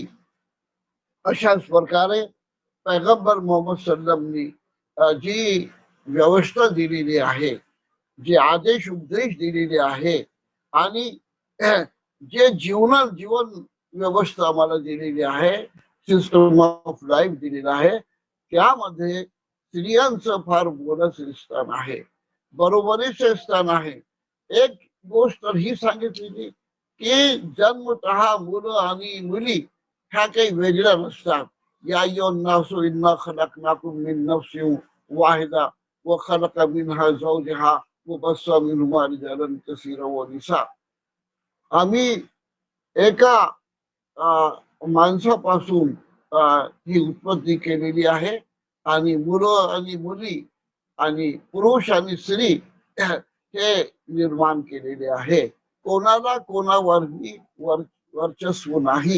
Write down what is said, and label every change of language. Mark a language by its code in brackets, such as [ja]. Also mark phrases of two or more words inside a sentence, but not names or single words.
[mr] अशाच प्रकारे पैगंबर मोहम्मद सल्लमनी जी व्यवस्था दिलेली आहे, जे आदेश उपदेश दिलेले आहे आणि जे जीवन व्यवस्था आम्हाला दिलेली आहे, [en] system of life [mr] दिलेला आहे, त्यामध्ये स्त्रियांचं फार मोलाचं स्थान आहे, बरोबरीचे स्थान आहे. एक गोष्ट ही सांगितलेली की जन्मतः मुलं आणि मुली ह्या काही वेगळ्या नसतात. [ar] يا أيها الناس إنا خلقناكم من نفس واحدة وخلق منها زوجها وبث منهما رجالا كثيرا ونساء. [mr] आम्ही एका माणसापासून ही उत्पत्ती केलेली आहे आणि मुलं आणि मुली आणि पुरुष आणि स्त्री हे निर्माण केलेले आहे. कोणाला कोणावरही वर्चस्व नाही.